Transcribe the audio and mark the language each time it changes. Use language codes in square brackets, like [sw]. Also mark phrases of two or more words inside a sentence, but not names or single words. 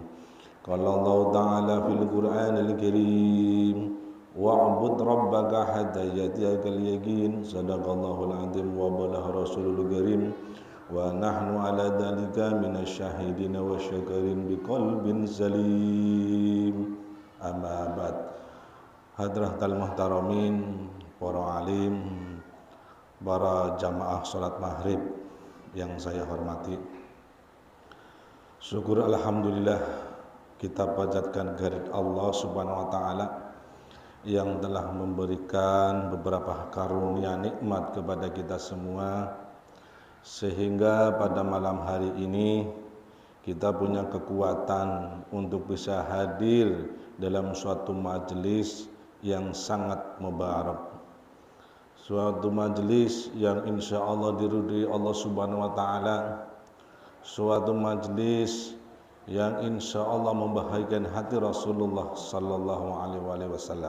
[ar] قال الله تعالى في القرآن الكريم واعبد ربك حتى يأتيك اليقين. صدق الله العظيم وبلغ الرسول الكريم ونحن على ذلك من الشاهدين وشاكرين بقلب سليم. أما بعد. حضرات المحترمين, [id] para alim, para jamaah salat maghrib yang saya hormati. Syukur alhamdulillah kita panjatkan kehadirat [ar] الله سبحانه وتعالى [id] yang telah memberikan beberapa karunia nikmat kepada kita semua, sehingga pada malam hari ini kita punya kekuatan untuk bisa hadir dalam suatu majelis yang sangat mubarak, suatu majelis yang [ar] إن شاء الله [id] diridhai [ar] الله سبحانه وتعالى, [id] suatu majelis yang [ar] إن شاء الله [id] membahagiakan hati [ar] رسول الله صلى الله عليه وسلم.